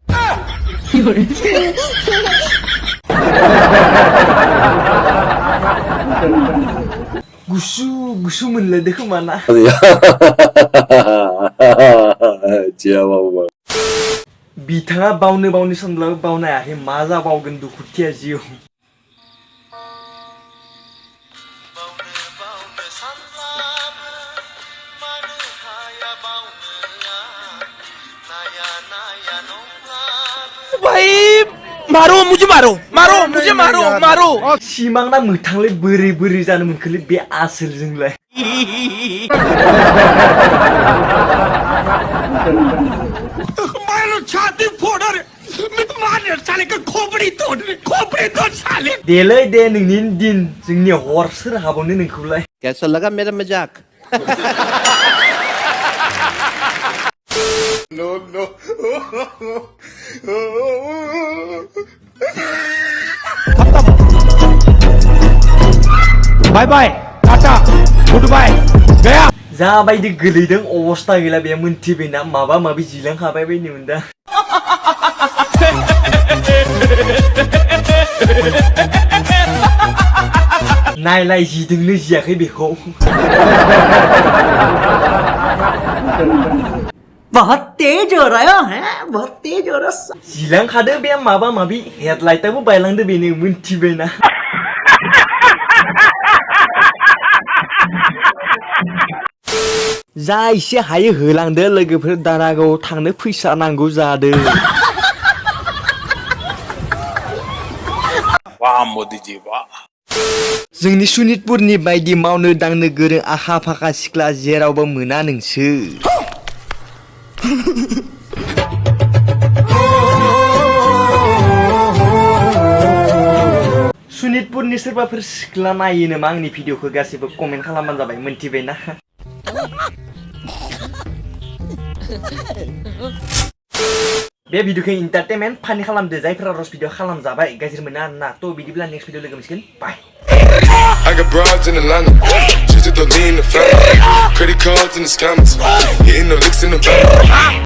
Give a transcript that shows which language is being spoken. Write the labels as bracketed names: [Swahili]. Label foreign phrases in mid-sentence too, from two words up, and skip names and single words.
[Bodo] गुसु गुसु मोनलायदो खोमा ना बिथाङा बावनो सानब्लाबो बावनो हायाखै मा जाबावगोन दुखुथिया जिउ [Hindi] भाई मारो मुझे मारो [Bodo] सिमांना मोथांलै बोरै जानो मोनखोलै बे आसोलजोंलाय [Hindi] छाती फोड़ रे मार साले का खोपड़ी तोड़ साले [Bodo] देलै दे नोंनि दिन जोंनि हर सोर हाबावनो नोंखौलाय [Hindi] कैसा लगा मेरा मजाक नो [English] bye bye tata good bye गया [Bodo] जाबायदि गोलैदों अबस्था गैला बे मोनथिबायना माबा माबि जिलांखाबाय बायनो मोनदा नायलाय जिदोंनो जियाखै बेखौ [Hindi] बहुत तेज हो रहा है बहुत तेज हो रहा [Bodo] जिलांखादो बे माबा माबि हेडलाइटआबो बायलांदो बेनो मोनथिबायना जा एसे हायो होलांदो लोगोफोर दारागाव थांनो फैसा नांगौ जादों [Hindi] वाह मोदी जी वाह [Bodo] जोंनि सनितपुरनि बायदि मावनो दांनो गोरों आखा फाखा सिख्ला जेरावबो मोना नोंसोर सनितपुरनि सोरबाफोर सिख्ला नायो नामा आंनि भिडिअखौ गासैबो कमेन्ट खालामबानो जाबाय मोनथिबायना बे भिडिअखौ एन्टारटेनमेन्ट फानि खालामदो जायफोरा रस भिडिअ खालामजाबाय गाज्रि मोना आरोना थ' बिदिब्ला [English] next video [Bodo] लोगो मोनसिगोन बाय [English] I got broads in Atlanta, just to lean the family. Credit cards in the scammers, hitting the licks in the back.